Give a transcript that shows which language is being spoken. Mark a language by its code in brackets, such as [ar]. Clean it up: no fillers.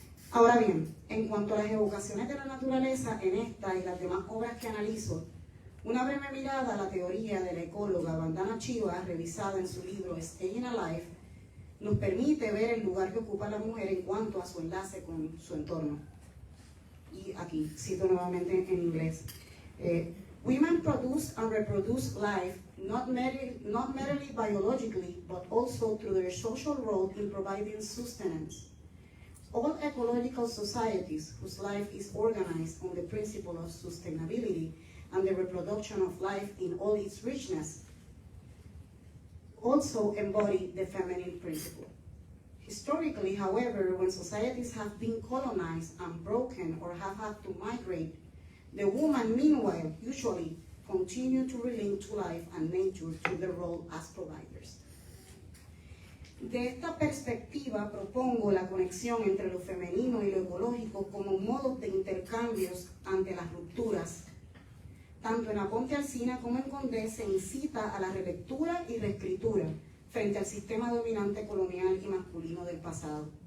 [es] Ahora bien, en cuanto a las evocaciones de la naturaleza en esta y las demás obras que analizo, una breve mirada a la teoría de la ecóloga Vandana Shiva, revisada en su libro Staying Alive, nos permite ver el lugar que ocupa la mujer en cuanto a su enlace con su entorno. Y aquí cito nuevamente en inglés. [en] Women produce and reproduce life not merely biologically, but also through their social role in providing sustenance. All ecological societies whose life is organized on the principle of sustainability and the reproduction of life in all its richness also embody the feminine principle. Historically, however, when societies have been colonized and broken or have had to migrate, the woman, meanwhile, usually continue to relate to life and nature through their role as providers. [es] De esta perspectiva propongo la conexión entre lo femenino y lo ecológico como modos de intercambios ante las rupturas. Tanto en Aponte Alsina como en Condé se incita a la relectura y reescritura frente al sistema dominante colonial y masculino del pasado.